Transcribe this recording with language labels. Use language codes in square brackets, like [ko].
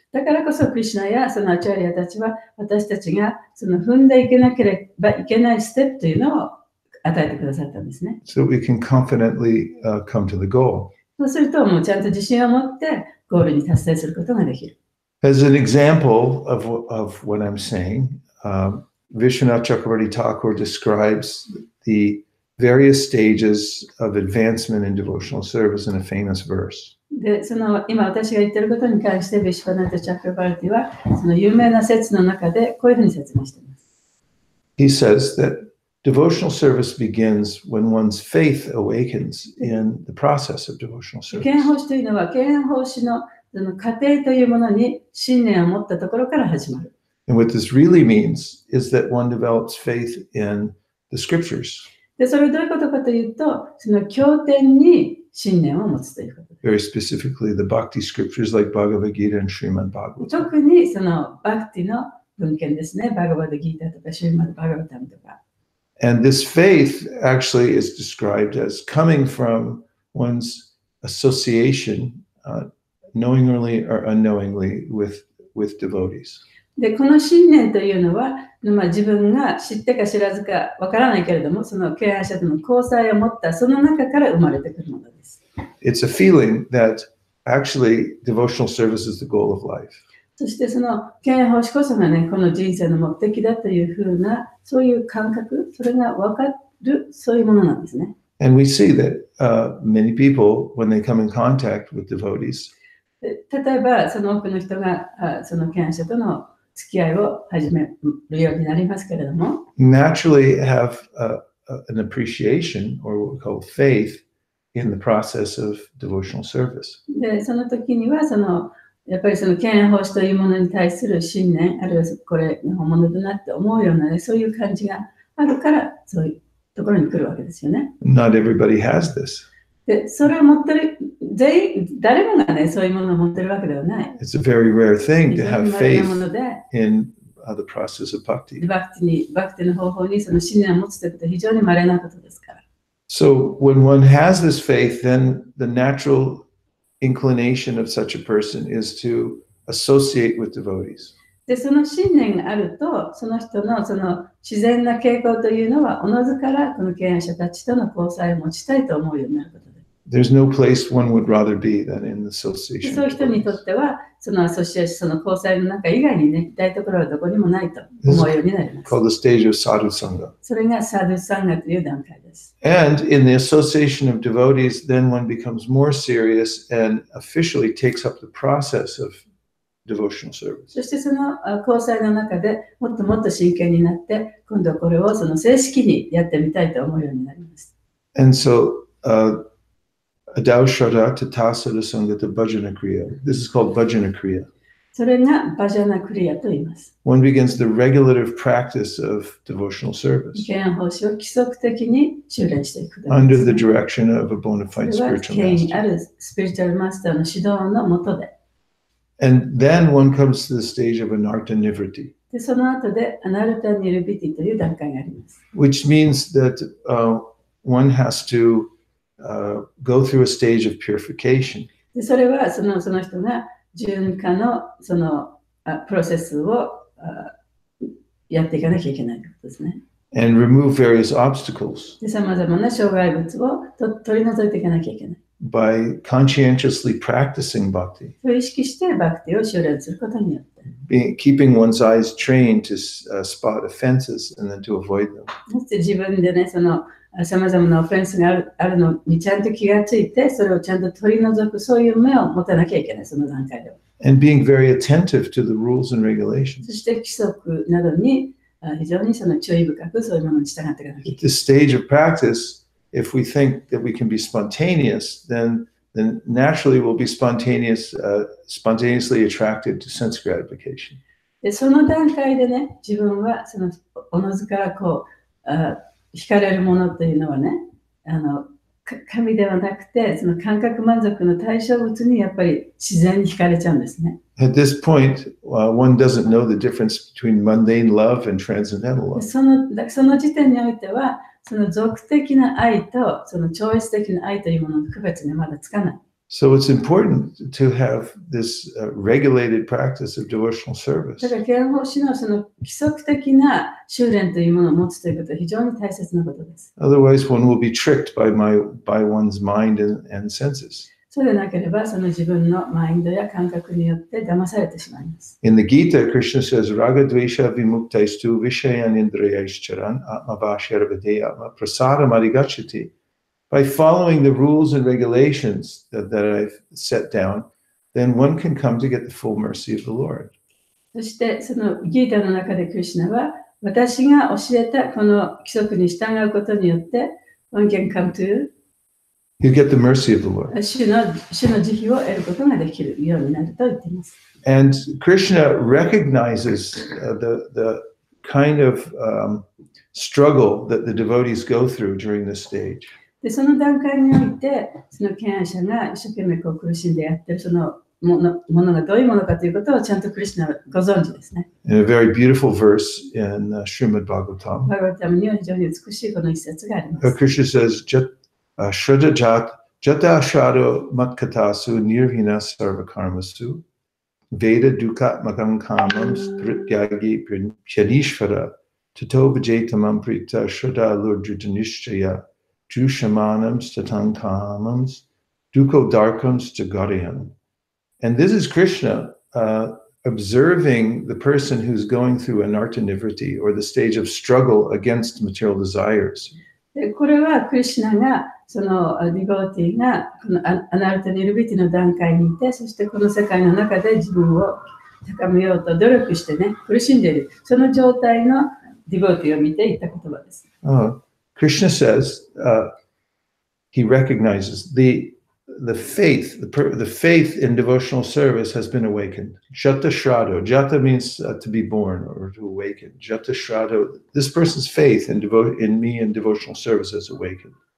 [ja] だからこそ、クリシュナやそのアチャリアたちは、私たちが踏んでいけなければいけないステップというのを与えてくださったんですね。 [en] So we can confidently come to the goal. [ja] そうすると、もうちゃんと自信を持ってゴールに達成することができる。 [en] As an example of what I'm saying, Vishwanath Chakravarti Thakur describes the various stages of advancement in devotional service in a famous verse. [ja] で、今私が言っていることに関して、ビシュヴァナタ・チャクラバルティは、その有名な説の中でこういうふうに説明しています。 [en] He says that devotional service begins when one's faith awakens in the process of devotional service. [ja] 敬愛奉仕というのは、敬愛奉仕の過程というものに信念を持ったところから始まる。 [en] And what this really means is that one develops faith in the scriptures. [ja] で、それはどういうことかというと、その経典に信念を持つということです。 [en] Very specifically, the Bhakti scriptures like Bhagavad Gita and Srimad Bhagavatam. [ja] 特にそのバクティの文献ですね。バガバダギータとかシュリマッド・バガバタムとか。 [en] And this faith actually is described as coming from one's association, knowingly or unknowingly, with devotees. [ja] で、この信念というのは、自分が知ってか知らずかわからないけれども、その敬愛者との交際を持ったその中から生まれてくるものです。 [en] It's a feeling that actually devotional service is the goal of life. [ja] そしてその敬愛奉仕こそがね、この人生の目的だというふうな、そういう感覚、それが分かる、そういうものなんですね。 [en] And we see that many people, when they come in contact with devotees, [ja] 例えば、その多くの人がその敬愛者との付き合いを始めるようになりますけれども、 [en] naturally have an appreciation or what we call faith in the process of devotional service. [ja] で、その時にはやっぱりその敬愛奉仕というものに対する信念、あるいはこれが本物だなって思うようなね、そういう感じがあるから、そういうところに来るわけですよね。 [en] Not everybody has this. [ja] で、それを持ってる、誰もがね、そういうものを持ってるわけではない。 [en] It's a very rare thing to [ja] 非常 [en] have [ja] に稀な [en] faith [ja] もので、 [en] in the process of bhakti. [ja] バクティの方法にその信念を持つということは非常に稀なことですから。 [en] So when one has this faith, then the natural inclination of such a person is to associate with devotees. [ja] で、その信念があると、その人のその自然な傾向というのは、おのずからこの敬愛者たちとの交際を持ちたいと思うようになることです。 [en] There's no place one would rather be than in the association. [ja] そういう人にとっては、そのアソシエーション、その交際の中以外にね、行きたいところはどこにもないと思うようになります。 [en] Called the stage of sadhu sangha. [ja] それがサドゥサンガという段階です。 [en] And in the association of devotees, then one becomes more serious and officially takes up the process of devotional service. [ja] そしてその交際の中でもっともっと真剣になって、今度これをその正式にやってみたいと思うようになります。 [en] And so, [sa] Adao Shraddha Tatasa Sangata Bhajana Kriya. [en] This is called Bhajana Kriya. [ja] それがバジャナクリアと言います。 [en] One begins the regulative practice of devotional service [ja] 敬愛奉仕を規則的に修練していくことで [en] under [ja] す [en] the direction of a bona [ja] そ [en] fide [ja] れは [en] spiritual [ja] 権威あ [en] master. [ja] るスピリチュアルマスターの指導のもとで、 [en] And then one comes to the stage of anartha nivriti, [ja] でその後でアナルタニルビティという段階があります。 [en] which means that one has to go through a stage of purification. [ja] でそれはその人が循化のそのプロセスをやっていかなきゃいけないということですね。 [en] And remove various obstacles [ja] で、さまざまな障害物を取り除いていかなきゃいけない。 [en] by conscientiously practicing bhakti, [ja] それを意識してバクティを修練することによって、 [en] keeping one's eyes trained to spot offenses and then to avoid them. [ja] そして自分でね、そのさまざまなオフェンスがあるのにちゃんと気がついて、それをちゃんと取り除く、そういう目を持たなきゃいけない、その段階では。 [en] And being very attentive to the rules and regulations. [ja] そして規則などに非常にその注意深くそういうものに従っていかなきゃい [en] At [ja] けない。 [en] this stage of practice, if we think that we can be spontaneous, then naturally we'll be spontaneously attracted to sense gratification. [ja] で、その段階でね、自分はそのおのずからこう惹かれるものというのはね、神ではなくて、その感覚満足の対象物にやっぱり自然に惹かれちゃうんですね。 [en] At this point, one doesn't know the difference between mundane love and transcendental [ja] で [en] love. [ja] その時点においては、その俗的な愛とその超越的な愛というものの区別がまだつかない。 [en] So it's important to have this regulated practice of devotional [ja] だ [en] service. [ja] から、敬愛奉仕のその規則的な修練というものを持つということは非常に大切なことです。 [en] Otherwise, one will be tricked by one's mind and senses. [ja] そうでなければ、その自分のマインドや感覚によって騙されてしまいます。 [en] In the Gita, Krishna says, [sa] Raga Dvesha Vimuktaistu Vishayan Indrayashcharan Atma Bhashyara Videyatma Prasadam Adhigachati. [en] By following the rules and regulations that I've set down, then one can come to get the full mercy of the Lord. [ja] そして、そのギータの中でクリシュナは、私が教えたこの規則に従うことによって、 [en] one can come to You get the mercy of the Lord. [ja] 主の慈悲を得ることができるようになると言っています。 [en] And Krishna recognizes the kind of struggle that the devotees go through during this stage. [ja] で、その段階において、その敬愛者が一生懸命こう苦しんでやってるそのものがどういうものかということをちゃんとクリシュナはご存知ですね。 [en] In a very beautiful verse in Srimad Bhagavatam, [ja] バガバタムには非常に美しいこの一節があります。 [en] Krishna says, [sa] Shraddha Jata Shado Matkatasu Nirvina Sarvakarmasu Veda Dukat Magam Kamams Prityagi Pyanishvara Tato Vajetamam Prita Shraddha Lurdritanishchaya Jushamanams Tatankamams Duko Darkams Jagadayan. [en] And this is Krishna observing the person who's going through anartha nivriti, or the stage of struggle against material desires. [ja] でこれはクリシュナがそのディボーティーがこのアナルタニルビティの段階にいて、そしてこの世界の中で自分を高めようと努力してね、苦しんでいる、その状態のディボーティーを見ていった言葉です。 [en] Krishna says he recognizes the faith in devotional service has been awakened. Jata Shraddha. Jata means to be born or to awaken. Jata Shraddha. This person's faith in me and devotional service has awakened.